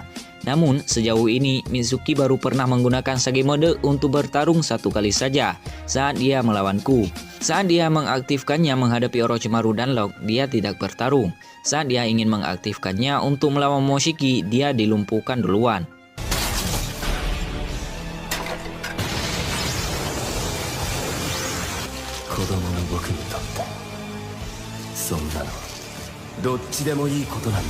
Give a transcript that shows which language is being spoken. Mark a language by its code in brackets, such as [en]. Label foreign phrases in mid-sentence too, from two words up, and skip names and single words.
[id] Namun, sejauh ini Mitsuki baru pernah menggunakan Sage mode untuk bertarung 1 kali saja, saat dia melawanku. Saat dia mengaktifkannya menghadapi Orochimaru dan Lock, dia tidak bertarung. Saat dia ingin mengaktifkannya untuk melawan Momoshiki, dia dilumpuhkan duluan. [ja] 子供の僕にとってそんなのどっちでもいいことなんだ。